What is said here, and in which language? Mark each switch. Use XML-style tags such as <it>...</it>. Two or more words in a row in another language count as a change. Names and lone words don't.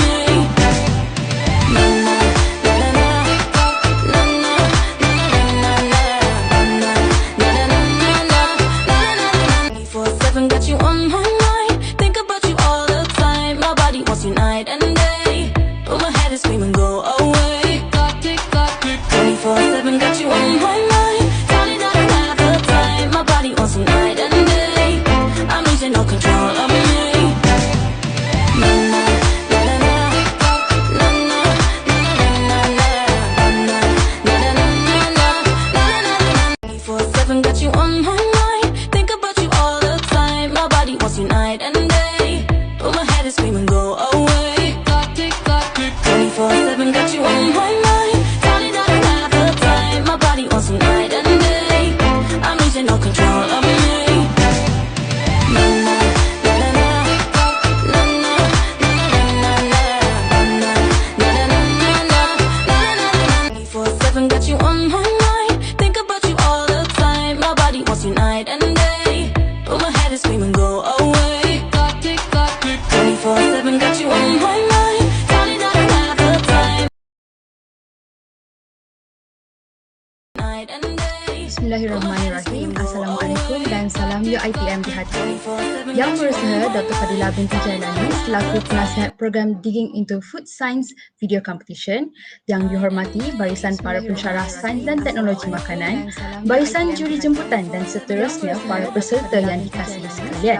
<en>Na na na na na na na na na na. 24/7 got you on my mind. Think about you all the time. My body wants you night and day. But my head is screaming, go away. 24/7 got you on my mind. Darling, I don't have the time. My body wants you night and day. I'm losing all control of me. Na na na na na na na na na na. 24/7 got you on my mind. Think about you all the time. My body wants you night and day. But my head is screaming, go away. 24/7 got you on my mind. Darling, I don't have the time. My body wants you night and day. I'm losing all control of me. Na na na na na na na na na. 24/7 got you on my mind. Think about you all the time. My body wants you night and day. But my head is screaming, go away. 24/7 got you on my mind. Darling, I don't have the time. Night and day.</en> <ar>بسم الله الرحمن الرحيم.</ar> <ms>Assalamualaikum dan salam UiTM di hati. Yang berusaha Dr. Fadilah binti Jailani selaku penasihat program Digging into Food Science Video Competition, yang dihormati barisan para pensyarah sains dan teknologi makanan, barisan juri jemputan dan seterusnya para peserta yang dikasihi sekalian.</ms>